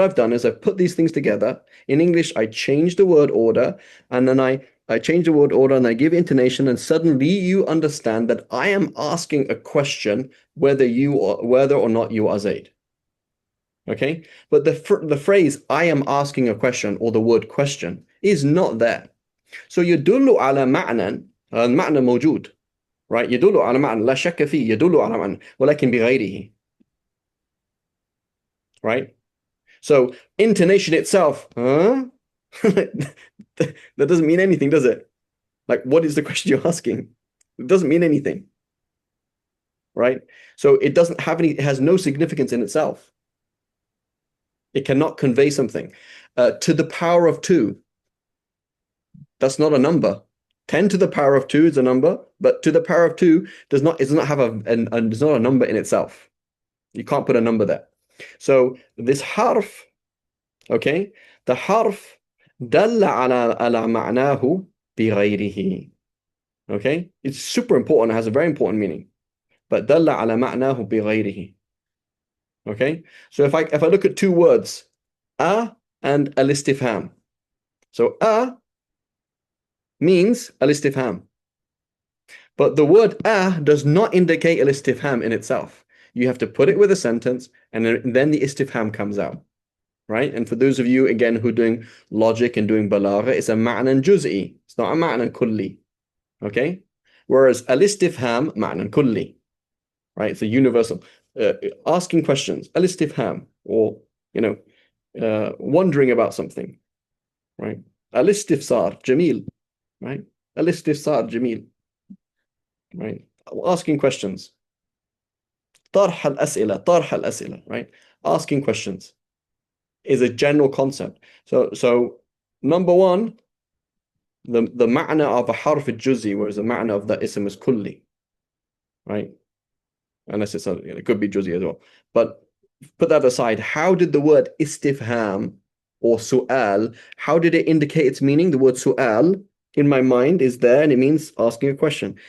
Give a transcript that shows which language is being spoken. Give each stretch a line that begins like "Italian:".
English: What I've done is I've put these things together. In English, I change the word order, and then I change the word order and I give intonation, and suddenly you understand that I am asking a question whether or not you are Zaid. Okay? But the phrase I am asking a question, or the word question, is not there.
Arabic: So يدل على معنى المعنى موجود, right? يدل على معنى لا شك فيه, يدل على معنى ولكن بغيره, right?
English: So intonation itself, huh? That doesn't mean anything, does it? Like, what is the question you're asking? It doesn't mean anything, right? So it has no significance in itself. It cannot convey something. To the power of 2, that's not a number. 10 to the power of 2 is a number, but to the power of 2 does not have does not a number in itself. You can't put a number there. So this harf, okay, the harf
Arabic: دل على معناه بغيره.
English: Okay, it's super important. It has a very important meaning.
Arabic: But دل على معناه بغيره.
English: Okay, so if I look at 2 words, a and al-istifham. So a means al-istifham. But the word does not indicate al-istifham in itself. You have to put it with a sentence, and then the istifham comes out, right? And for those of you, again, who are doing logic and doing balagha, it's a ma'nan juz'i. It's not a ma'nan kulli, okay? Whereas al-istifham, ma'nan kulli. right? It's a universal. Asking questions, al-istifham, or, wondering about something, right? Al-istifsar, jamil, right? Al-istifsar, jamil, right? Asking questions.
Arabic: طرح الأسئلة, right?
English: Asking questions is a general concept. So number one, the ma'na of a harf al-juz'i, whereas the ma'na of the ism is kulli, right? Unless it could be juz'i as well. But put that aside, how did the word istifham or su'al, how did it indicate its meaning? The word su'al in my mind is there and it means asking a question.